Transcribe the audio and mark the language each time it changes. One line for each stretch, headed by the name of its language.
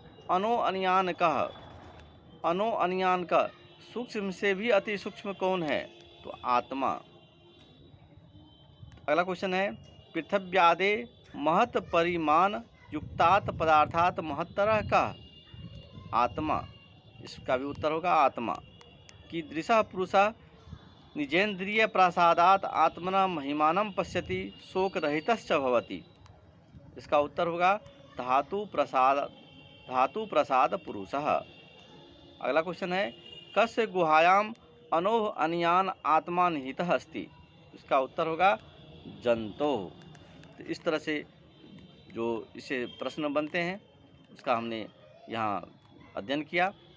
Hindi: अनो अन्यान कह, अनो अन्यान का सूक्ष्म से भी अति सूक्ष्म कौन है। तो आत्मा। अगला क्वेश्चन है
Sanskrit: पृथ्व्यादे महत परिमाण युक्तात् पदार्थात् महत्तरः कः, आत्मा।
Hindi: इसका भी उत्तर होगा आत्मा।
Sanskrit: कीदृशः पुरुषः निजेन्द्रिय प्रसादात् आत्मना महिमानं पश्यति शोकरहितश्च भवति।
Hindi: इसका उत्तर होगा धातु प्रसाद पुरुषः। अगला क्वेश्चन है
Sanskrit: कस्य गुहायाम अनोह अन्यान आत्मा निहितः अस्ति।
Hindi: इसका उत्तर होगा जंतोः। तो इस तरह से जो इसे प्रश्न बनते हैं उसका हमने यहाँ अध्ययन किया।